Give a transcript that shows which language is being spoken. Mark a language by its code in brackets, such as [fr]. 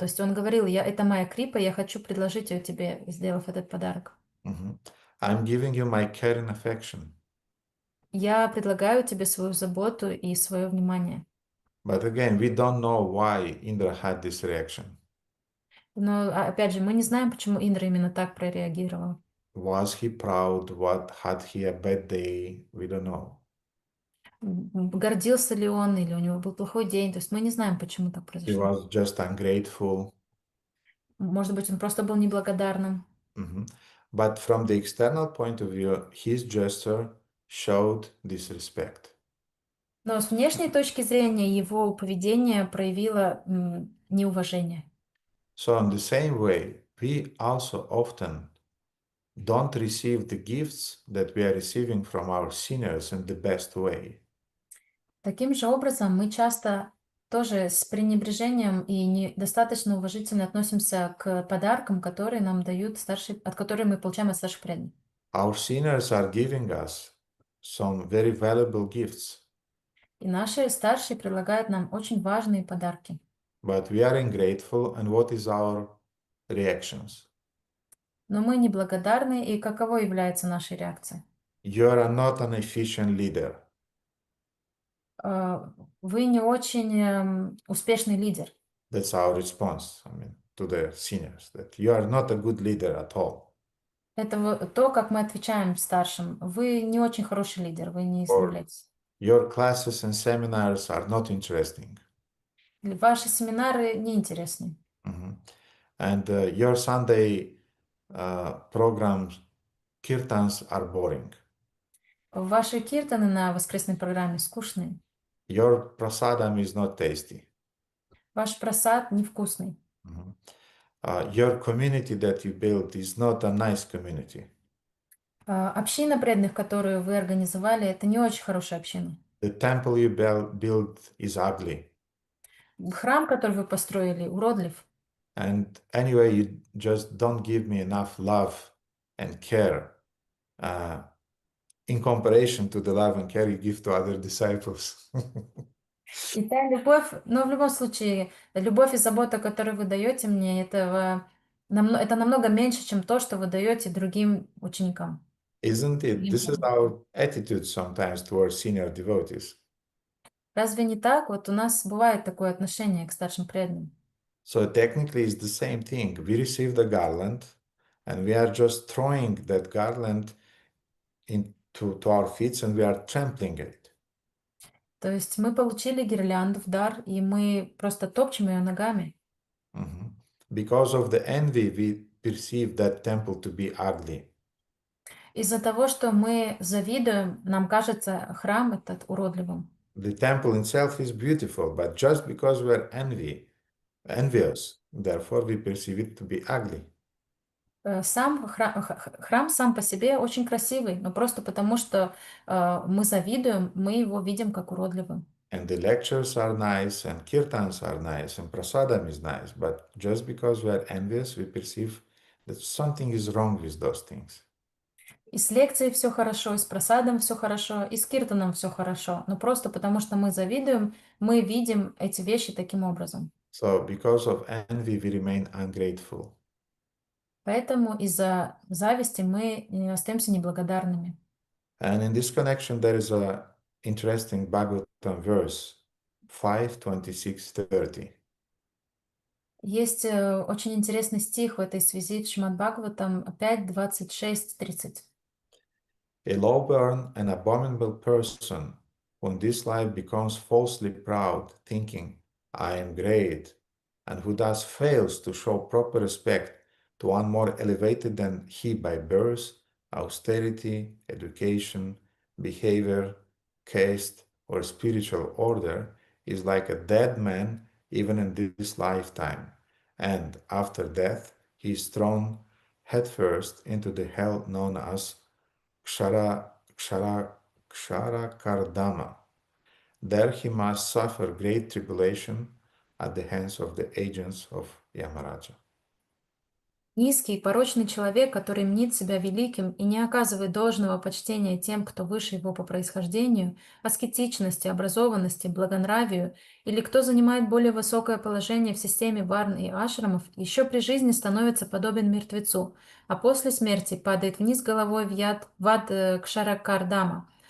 [ru] То есть он говорил, это моя крипа, я хочу предложить ее тебе, сделав этот подарок. [en] I'm giving you my care and affection. [ru] Я предлагаю тебе свою заботу и свое внимание. [en] But again, we don't know why Indra had this reaction. [ru] Но опять же, мы не знаем, почему Индра именно так прореагировал. [en] Was he proud? Had he a bad day? We don't know. [ru] Гордился ли он, или у него был плохой день? То есть мы не знаем, почему так [en] He [ru] произошло. [en] was just ungrateful. [ru] Может быть, он просто был неблагодарным. [en] But from the external point of view, his gesture showed disrespect. [ru] Но с внешней точки зрения его поведение проявило неуважение. [en] So in the same way, we also often don't receive the gifts that we are receiving from our seniors in the best way. [ru] Таким же образом, мы часто тоже с пренебрежением и недостаточно уважительно относимся к подаркам, которые нам дают от которых мы получаем от старших преданных. [en] Our seniors are giving us some very valuable gifts. [ru] И наши старшие предлагают нам очень важные подарки. [en] But we are ungrateful, and what is our reactions? [ru] Но мы неблагодарны, и каково является наша реакция? [en] You are not an efficient leader. [ru] Вы не очень успешный лидер. [en] That's our response, to the seniors, that you are not a good leader at all. [ru] Это то, как мы отвечаем старшим. Вы не очень хороший лидер, вы не справляетесь. [en] Your classes and seminars are not interesting. [ru] Ваши семинары неинтересны. [en] And your Sunday programs, kirtans, are boring. [ru] Ваши киртаны на воскресной программе скучные. [en] Your prasadam is not tasty. [ru] Ваш просад невкусный. [en] Your community that you built is not a nice community. [ru] Община преданных, которую вы организовали, это не очень хорошая община. [en] The temple you built is ugly. [ru] Храм, который вы построили, уродлив. [en] And anyway, you just don't give me enough love and care in comparison to the love and care you give to other disciples. [ru] И та любовь, но в любом случае, любовь и забота, которую вы даете мне, это намного меньше, чем то, что вы даете другим ученикам. [en] Isn't it? This is our attitude sometimes towards senior devotees. [ru] Разве не так? Вот у нас бывает такое отношение к старшим преданным. [en] So technically it's the same thing. We receive the garland and we are just throwing that garland into our feet and we are trampling it. [ru] То есть мы получили гирлянду в дар, и мы просто топчем ее ногами. [en] Because of the envy, we perceive that temple to be ugly. [ru] Из-за того, что мы завидуем, нам кажется храм этот уродливым. [en] The temple itself is beautiful, but just because we are envious, therefore we perceive it to be ugly. [ru] Сам храм сам по себе очень красивый, но просто потому, что мы завидуем, мы его видим как уродливым. [en] And the lectures are nice, and kirtans are nice, and prasadam is nice, but just because we are envious, we perceive that something is wrong with those things. [ru] И с лекцией все хорошо, и с просадом все хорошо, и с киртаном все хорошо. Но просто потому, что мы завидуем, мы видим эти вещи таким образом. [en] So because of envy, we remain ungrateful. [ru] Поэтому из-за зависти мы остаемся неблагодарными. [en] And in this connection, there is a interesting Bhagavatam verse, 5:26-30. [ru] Есть очень интересный стих в этой связи в Шримад Бхагаватам 5, 26, 30. [en] A low-born and abominable person who in this life becomes falsely proud, thinking, I am great, and who thus fails to show proper respect to one more elevated than he by birth, austerity, education, behavior, caste, or spiritual order, is like a dead man even in this lifetime, and after death he is thrown headfirst into the hell known as Kshara-Kardama. There he must suffer great tribulation at the hands of the agents of Yamaraja. [ru] Низкий, порочный человек, который мнит себя великим и не оказывает должного почтения тем, кто выше его по происхождению, аскетичности, образованности, благонравию, или кто занимает более высокое положение в системе варн и ашрамов, еще при жизни становится подобен мертвецу, а после смерти падает вниз головой в ад Кшаракардама.